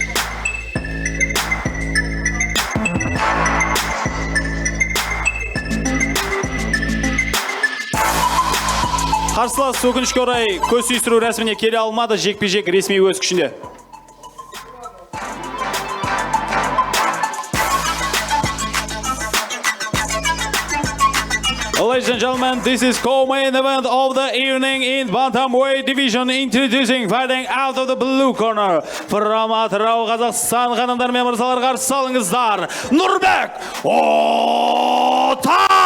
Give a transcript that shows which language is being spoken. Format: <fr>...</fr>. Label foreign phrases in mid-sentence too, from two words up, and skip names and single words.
<kk>Қарсылас өкінішке орай көз сүйістіру рәсіміне келе алмады, жекпе-жек ресми өз күшінде.</kk> <en>Ladies and gentlemen, this is co-main event of the evening in bantamweight division, introducing fighting out of the blue corner from Atырау, Kazakhstan,</en> <kk>ханымдар мен мырзалар, қарсы алыңыздар,</kk> <en>Нұрбек Отар.</en>